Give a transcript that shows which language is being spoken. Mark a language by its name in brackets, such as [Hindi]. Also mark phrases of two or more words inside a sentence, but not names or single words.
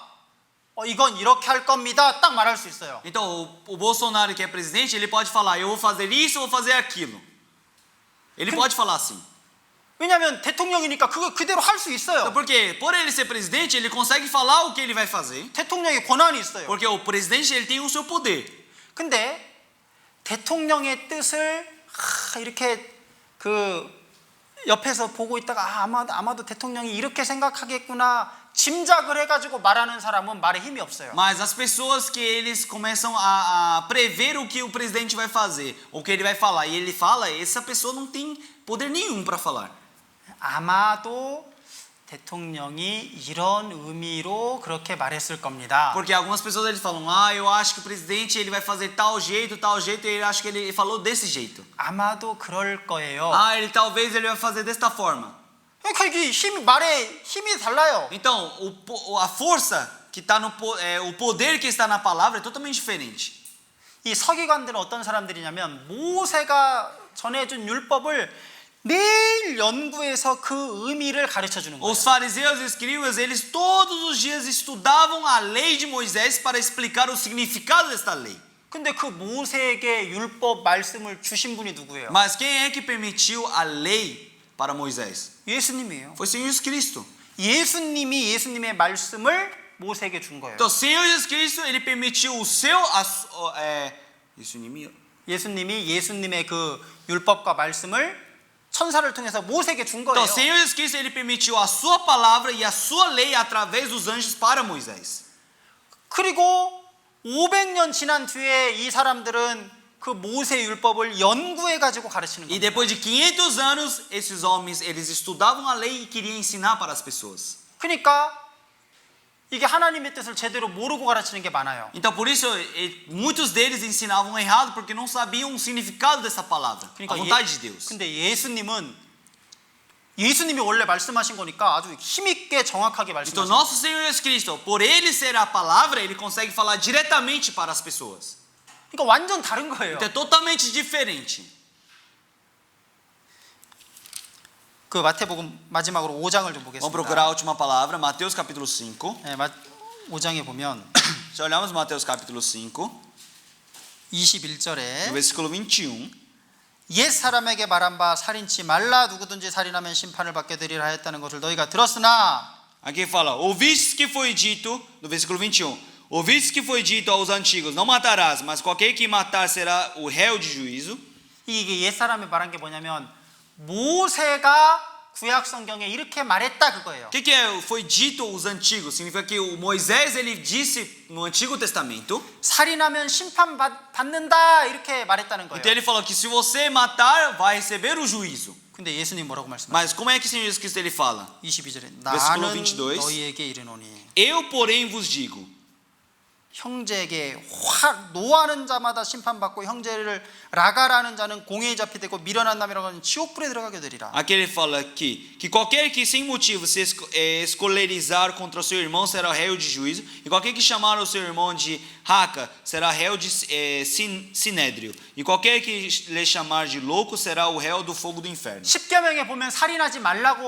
[Korean] 이건 이렇게 할 겁니다. 딱 말할 수 있어요. [Portuguese] Então o Bolsonaro, que é presidente, ele pode falar, eu vou fazer isso, eu vou fazer aquilo. Ele pode falar assim. [Korean] 왜냐하면 대통령이니까 그거 그대로 할 수 있어요. [Portuguese] Porque por ele ser presidente, ele consegue falar o que ele vai fazer. [Korean] 대통령의 권한이 있어요. [Portuguese] Porque o presidente, ele tem o seu poder. [Korean] 근데 대통령의 뜻을 이렇게 옆에서 보고 있다가 아마도 대통령이 이렇게 생각하겠구나 짐작을 해가지고 말하는 사람은 말에 힘이 없어요. [Portuguese] Mas as pessoas que eles começam a prever o que o presidente vai fazer, o que ele vai falar, e ele fala, essa pessoa não tem poder nenhum para falar. [Korean] 아마도 대통령이 이런 의미로 그렇게 말했을 겁니다. [Portuguese] Porque algumas pessoas eles falam, eu acho que o presidente ele vai fazer tal jeito, e ele acha que ele falou desse jeito. [Korean] 아마도 그럴 거예요. [Portuguese] Talvez ele vai fazer desta forma. [Korean] 그러니까 이게 말에 힘이 달라요. [Portuguese] Então, a força que está o poder que está na palavra é totalmente diferente. [Korean] 이 서기관들은 어떤 사람들이냐면 모세가 전해준 율법을 매일 연구해서 그 의미를 가르쳐 주는 거예요. [Portuguese] Os fariseus e escribas, eles todos os dias estudavam a lei de Moisés para explicar o significado desta lei. [Korean] 근데 그 모세에게 율법 말씀을 주신 분이 누구예요? [Portuguese] Mas quem é que permitiu a lei para Moisés? [Korean] 예수님이에요. [Portuguese] Foi o Senhor Jesus Cristo. [Korean] 예수님이 예수님의 말씀을 모세에게 준 거예요. [Portuguese] Então, o Senhor Jesus Cristo, ele permitiu o seu [Korean] 예수님이 예수님의 그 율법과 말씀을 천사를 통해서 모세에게 준 거예요. [Portuguese] Então, o Senhor Jesus Cristo, ele permitiu a sua palavra e a sua lei através dos anjos para Moisés. [Korean] 그리고 500년 지난 뒤에 이 사람들은 그 모세 율법을 연구해 가지고 가르치는 [Portuguese] E [Korean] 거예요. [Portuguese] depois de 500 anos, esses homens, eles estudavam a lei e queriam ensinar para as pessoas. [Korean] 그러니까 이게 하나님의 뜻을 제대로 모르고 가르치는 게 많아요. [Portuguese] Então, por isso, muitos deles ensinavam errado porque não sabiam o significado dessa palavra, a vontade de Deus. [Korean] 근데 예수님은 예수님이 원래 말씀하신 거니까 아주 힘있게 정확하게 [Portuguese] Então, [Korean] 말씀하신 [Portuguese] nosso Senhor Jesus Cristo, por ele ser a palavra, ele consegue falar diretamente para as pessoas. [Korean] 그러니까 완전 다른 거예요. [Portuguese] Então, é totalmente diferente. [Korean] 그 마태복음 마지막으로 5장을 좀 [Portuguese] Vamos procurar a [Korean] 보겠습니다. [Portuguese] última palavra, Mateus capítulo 5. [Korean] 네, 5장에 보면 [Portuguese] Se olharmos Mateus capítulo 5, [Korean] 21절에 [Portuguese] no versículo 21, [Korean] 옛 사람에게 말한 바 살인치 말라 누구든지 살인하면 심판을 받게 되리라 하였다는 것을 너희가 들었으나 [Portuguese] aqui fala, ouvistes que foi dito, no versículo 21, ouvistes que foi dito aos antigos, não matarás, mas qualquer que matar será o réu de juízo. [Korean] 이게 옛 사람이 말한 게 뭐냐면 모세가 구약 성경에 이렇게 말했다 그거예요. [Portuguese] O que é foi dito aos antigos? Significa que o Moisés ele disse no Antigo Testamento. [Korean] 살인하면 심판 받는다 이렇게 말했다는 거예요. [Portuguese] Então ele falou que se você matar, vai receber o juízo. [Korean] 근데 예수님 뭐라고 말씀하세요? [Portuguese] Mas como é que o Senhor Jesus Cristo ele fala? [Korean] 22절에 [Portuguese] Versículo [Korean] 나는 [Portuguese] 22. [Korean] 너희에게 이르노니 [Portuguese] Eu, porém, vos digo. [Korean] 형제에게 노하는 자마다 심판받고 형제를 라가라는 자는 공회에 잡히되고 미련한 남이라고 하는 지옥불에 들어가게 되리라. [Portuguese] Aqui ele fala que qualquer que sem motivo se escolerizar contra o seu irmão será réu de juízo, e qualquer que chamar o seu irmão de raca será réu de sinédrio, e qualquer que lhe chamar de louco será o réu do fogo do inferno. [Korean] 십계명에 보면 살인하지 말라고